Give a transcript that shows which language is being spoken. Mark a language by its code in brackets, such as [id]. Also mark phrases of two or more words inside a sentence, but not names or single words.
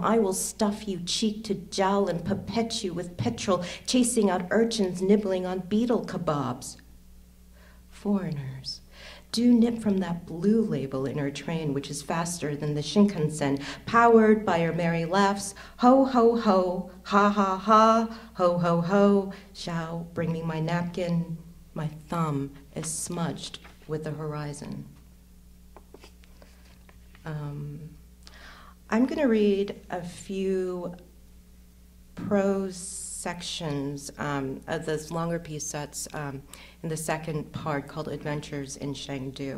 [en] I will stuff you cheek to jowl and pipette you with petrol, chasing out urchins nibbling on beetle kebabs. Foreigners, do nip from that blue label in her train, which is faster than the Shinkansen, powered by her merry laughs. Ho, ho, ho, ha, ha, ha, ho, ho, ho, shall bring me my napkin. My thumb is smudged with the horizon. I'm going to read a few prose sections of this longer piece that's in the second part called Adventures in Chengdu.